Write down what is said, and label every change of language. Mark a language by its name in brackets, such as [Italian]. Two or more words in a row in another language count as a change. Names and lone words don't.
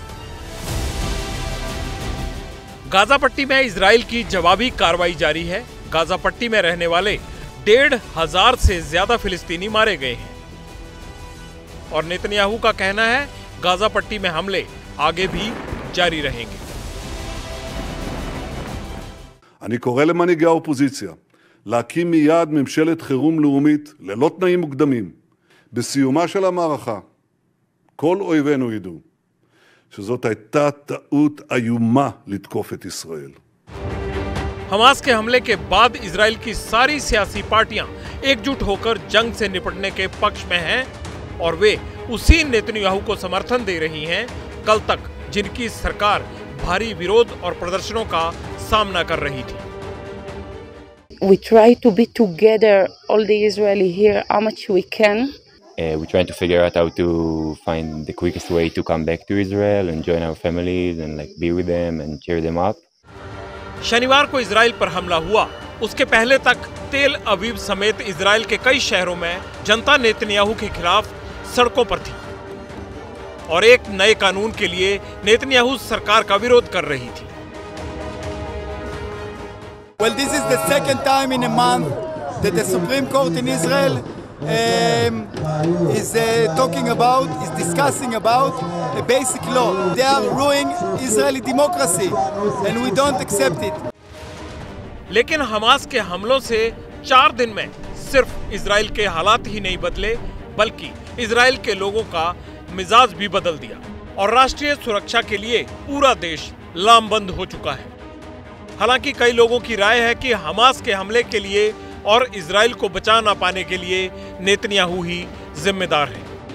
[Hindi] गाजा पट्टी में इजराइल की जवाबी कार्रवाई जारी है। गाजा पट्टी में रहने वाले 1,500 से ज्यादा फिलिस्तीनी मारे गए हैं और नेतन्याहू का कहना है गाजा पट्टी में हमले आगे भी जारी रहेंगे। [Hebrew] אני קורא למנהיגי האופוזיציה להקים מיד ממשלת חירום לאומית ללא תנאים מוקדמים. בסיומה של המערכה כל אויבינו ידעו שזאת הייתה טעות איומה לתקוף את ישראל. [Hindi] हमास के हमले के बाद इजराइल की सारी सियासी पार्टियां एकजुट होकर जंग से निपटने के पक्ष में हैं और वे उसी नेतन्याहू को समर्थन दे रही हैं कल तक जिनकी सरकार भारी विरोध और प्रदर्शनों का सामना कर रही थी। [English] We try to be together, all the Israeli here, how much we can. We're trying to figure out how to find the quickest way to come back to Israel and join our families and be with them and cheer them up. [Hindi] शनिवार को इजराइल पर हमला हुआ, उसके पहले तक तेल अवीव समेत इजराइल के कई शहरों में जनता नेतन्याहू के खिलाफ सड़कों पर थी और एक नए कानून के लिए नेतन्याहू सरकार का विरोध कर रही थी। [English] Well, this is the second time in a month that the Supreme Court in Israel is discussing about a basic law. They are ruining Israeli democracy and we don't accept it. [Hindi] लेकिन हमास के हमलों से 4 दिन में सिर्फ इजराइल के हालात ही नहीं बदले बल्कि इजराइल के लोगों का मिजाज भी बदल दिया और राष्ट्रीय सुरक्षा के लिए पूरा देश लामबंद हो चुका है। हालांकि कई लोगों की राय है कि हमास के हमले के लिए और इजराइल को बचा ना पाने के लिए नेतन्याहू ही जिम्मेदार है।